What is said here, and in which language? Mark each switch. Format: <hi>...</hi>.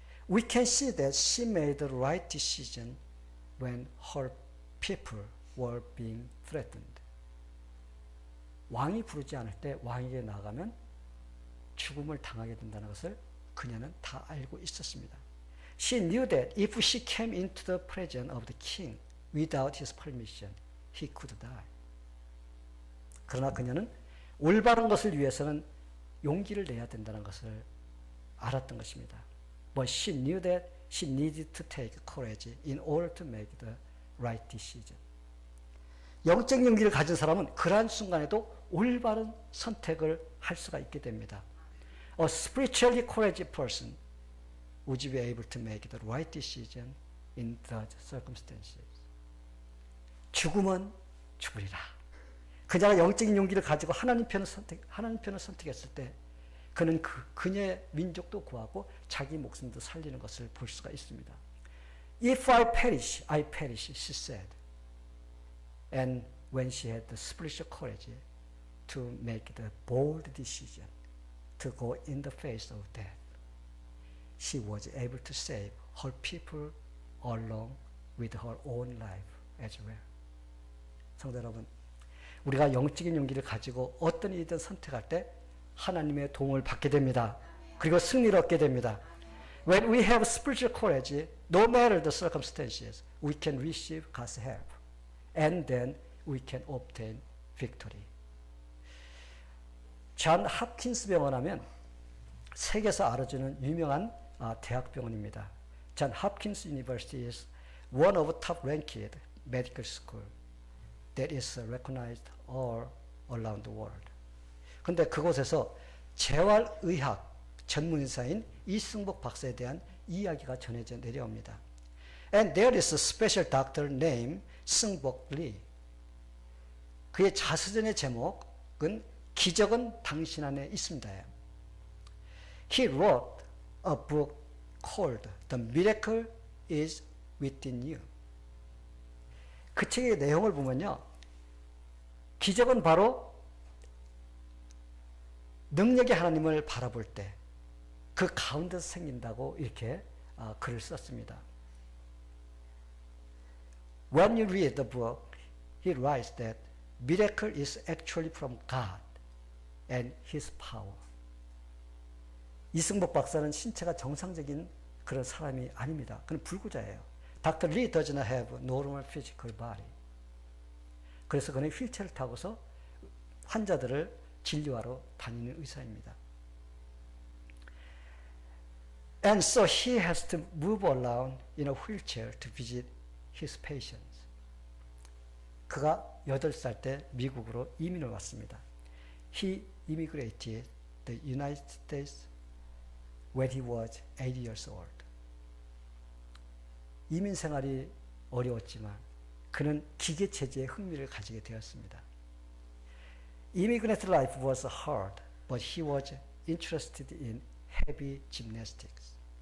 <en>We can see that she made the right decision when her people were being threatened.</en> <ko>왕이 부르지 않을 때 왕에게 나가면 죽음을 당하게 된다는 것을 그녀는 다 알고 있었습니다.</ko> <en>She knew that if she came into the presence of the king without his permission, he could die.</en> <ko>그러나 그녀는 올바른 것을 위해서는 용기를 내야 된다는 것을 알았던 것입니다.</ko> <en>But she knew that she needed to take courage in order to make the right decision.</en> <ko>영적 용기를 가진 사람은 그러한 순간에도 올바른 선택을 할 수가 있게 됩니다.</ko> <en>A spiritually courageous person would be able to make the right decision in those circumstances.</en> <ko>죽음은 죽으리라. 그녀가 영적인 용기를 가지고 하나님 편을 선택했을 때 그는 그녀의 민족도 구하고 자기 목숨도 살리는 것을 볼 수가 있습니다.</ko> <en>If I perish, I perish, she said. And when she had the spiritual courage to make the bold decision to go in the face of death, she was able to save her people along with her own life as well.</en> <ko>성도 여러분, 우리가 영적인 용기를 가지고 어떤 일이든 선택할 때 하나님의 도움을 받게 됩니다. 그리고 승리를 얻게 됩니다.</ko> <en>When we have spiritual courage, no matter the circumstances, we can receive God's help. And then we can obtain victory.</en> <ko>존 홉킨스 병원 하면 세계에서 알아주는 유명한 대학병원입니다.</ko> <en>존 홉킨스 University is one of top ranked medical school that is recognized all around the world.</en> <ko>그런데 그곳에서 재활의학 전문의사인 이승복 박사에 대한 이야기가 전해져 내려옵니다.</ko> <en>And there is a special doctor named 승복 리.</en> <ko>그의 자서전의 제목은 기적은 당신 안에 있습니다.</ko> <en>He wrote a book called The Miracle is Within You.</en> <ko>그 책의 내용을 보면요. 기적은 바로 능력의 하나님을 바라볼 때 그 가운데서 생긴다고 이렇게 글을 썼습니다.</ko> <en>When you read the book, he writes that miracle is actually from God and His power.</en> <ko>이승복 박사는 신체가 정상적인 그런 사람이 아닙니다. 그는 불구자예요. Dr.</ko> <en>Lee does not have normal physical body.</en> <ko>그래서 그는 휠체어를 타고서 환자들을 진료하러 다니는 의사입니다.</ko> <en>And so he has to move around in a wheelchair to visit his patients.</en> <ko>그가 8살 때 미국으로 이민을 왔습니다.</ko> <en>He immigrated the United States when he was 8 years old.</en> <ko>이민 생활이 어려웠지만 그는 기계 체제에 흥미를 가지게 되었습니다.</ko> <en>Immigrant life was hard, but he was interested in heavy gymnastics.</en>